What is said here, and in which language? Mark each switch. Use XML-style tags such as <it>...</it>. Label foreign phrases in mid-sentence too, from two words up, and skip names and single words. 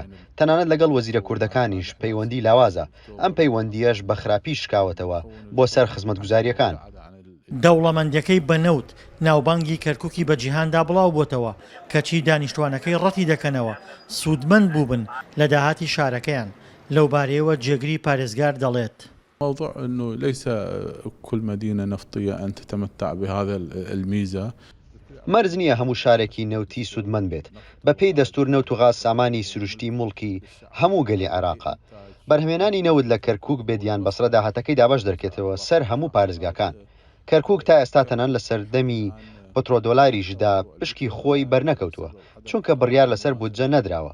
<ckb>تەنانەت لەگەڵ وەزیرە کوردەکانیش پەیوەندی لاوازە. ئەم پەیوەندیەش بە خراپی شکاوەتەوە بۆ سەر خزمەتگوزاریەکان. دەوڵەمەندیەکەی بەنەوت ناوبانگی کەرکووکی بە جیهاندا بڵاو بۆتەوە کەچی دانیشتوانەکەی ڕەتی دەکەنەوە سوودمەند بووبن لە داهاتی شارەکەیان. لەو بارەیەوە جێگری پارێزگار دەڵێت.</ckb> <ar>موضوع أنه ليس كل مدينة نفطية أن تتمتع بهذا الميزة.</ar> <ckb>مەرج نییە هەموو شارێکی نەوتی سوودمەند بێت. بە پێی دەستور نەوت و غاز سامانی سروشتی مڵکی هەموو گەلی عێراقا. بەرهەمێنانی نەوت لە کەرکووک بێدیان بەسرە داهاتەکەی دابەش دەرکێتەوە سەر هەموو پارێزگاکان. کەرکووک تا ئێستا تەنان لە سەردەمی پترۆدۆلاریشدا پشکی خۆی بەرنەکەوتووە چونکە بڕیار لەسەر بودجە نەدراوە.</ckb>